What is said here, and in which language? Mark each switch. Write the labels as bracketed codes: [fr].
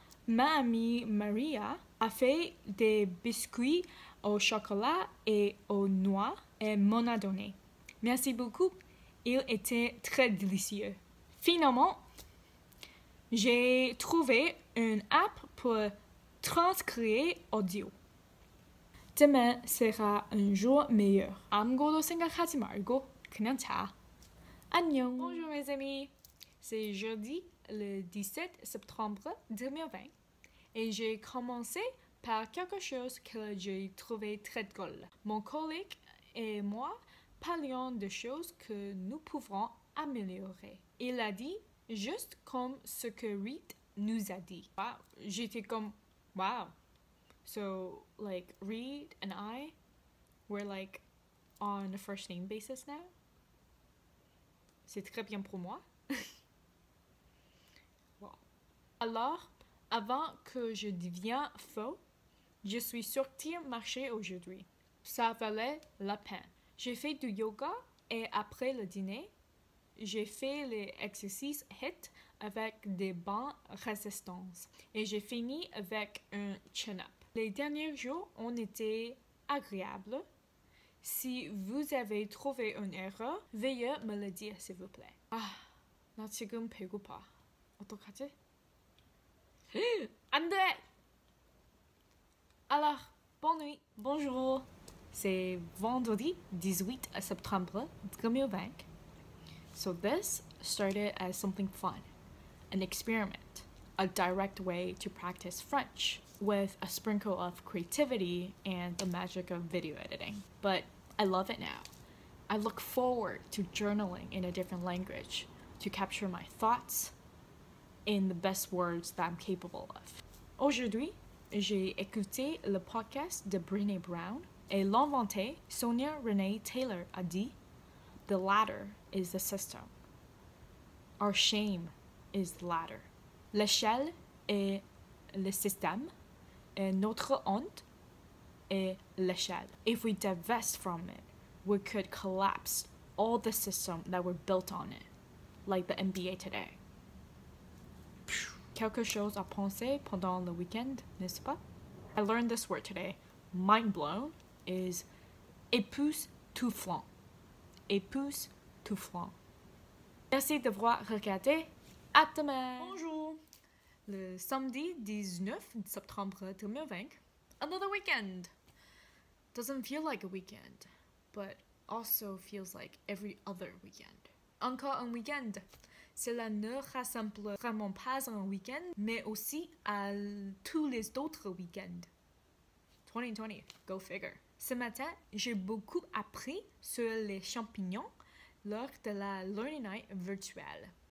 [fr] Ma amie Maria a fait des biscuits au chocolat et aux noix et m'en a donné. Merci beaucoup, ils étaient très délicieux. Finalement, j'ai trouvé une app pour transcrire audio. Demain sera un jour meilleur. [ko] 아무것도 생각하지 말고 그냥 자. 안녕. [fr] Bonjour mes amis. C'est jeudi le 17 septembre 2020 et j'ai commencé par quelque chose que j'ai trouvé très drôle. Mon collègue et moi parlions de choses que nous pouvons améliorer. Il a dit Juste comme ce que Reed nous a dit. Wow. J'étais comme, wow. [en] So, like, Reed and I, we're like on a first name basis now. [fr] C'est très bien pour moi. [en] Wow. [fr] Alors, avant que je devienne faux, je suis sortie marcher aujourd'hui. Ça valait la peine. J'ai fait du yoga et après le dîner, j'ai fait les exercices HIIT avec des bancs résistance et j'ai fini avec un chin-up. Les derniers jours ont été agréables. Si vous avez trouvé une erreur, veuillez me le dire s'il vous plaît. [ko] 나 지금 배고파. 어떡하지? 안 돼! [fr] Alors, bonne nuit, bonjour. C'est vendredi 18 septembre 2020. [en] So this started as something fun, an experiment, a direct way to practice French with a sprinkle of creativity and the magic of video editing. But I love it now. I look forward to journaling in a different language to capture my thoughts in the best words that I'm capable of. [fr] Aujourd'hui, j'ai écouté le podcast de Brené Brown et l'inventée Sonia Renee Taylor a dit [en] The ladder is the system. Our shame is the ladder. [fr] L'échelle est le système et notre honte est l'échelle. [en] If we divest from it, we could collapse all the system that were built on it, like the NBA today. [fr] Quelque chose à penser pendant le week-end, n'est-ce pas? [en] I learned this word today. Mind blown is époustouflant. [fr] Époustouflant. Merci d'avoir regardé. À demain. Bonjour. Le samedi 19 septembre 2020. [en] Another weekend. Doesn't feel like a weekend, but also feels like every other weekend. [fr] Encore un week-end. Cela ne rassemble vraiment pas un week-end, mais aussi à tous les autres week-ends. 2020, [en] go figure. [fr] Ce matin, j'ai beaucoup appris sur les champignons lors de la Learning Night virtuelle.